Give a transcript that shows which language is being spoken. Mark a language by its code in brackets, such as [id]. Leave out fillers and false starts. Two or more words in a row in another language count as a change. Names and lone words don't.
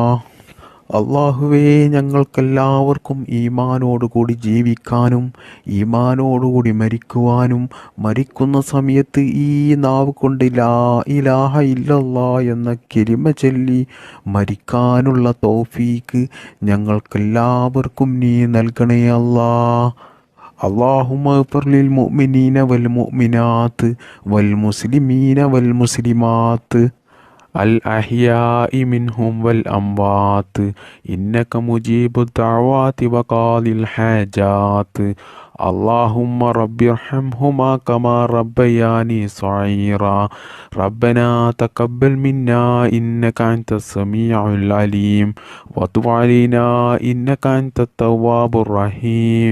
[ml] അല്ലാഹുവേ, ഞങ്ങൾക്കെല്ലാവർക്കും ഈമാനോടുകൂടി ജീവിക്കാനും ഈമാനോടുകൂടി മരിക്കുവാനും മരിക്കുന്ന സമയത്ത് ഈ നാവ് കൊണ്ട് [ar] لا إله إلا الله [ml] എന്ന കലിമ ചൊല്ലി മരിക്കാനുള്ള തൗഫീക്ക് ഞങ്ങൾക്കെല്ലാവർക്കും നീ നൽകണേ അല്ലാ. [ar] اللهم اغفر للمؤمنين والمؤمنات والمسلمين والمسلمات الأحياء منهم والأموات إنك مجيب الدعوات وقاضي الحاجات. اللهم رب ارحمهما كما ربياني صغيرا. ربنا تقبل منا إنك أنت السميع العليم وتب علينا إنك أنت التواب الرحيم.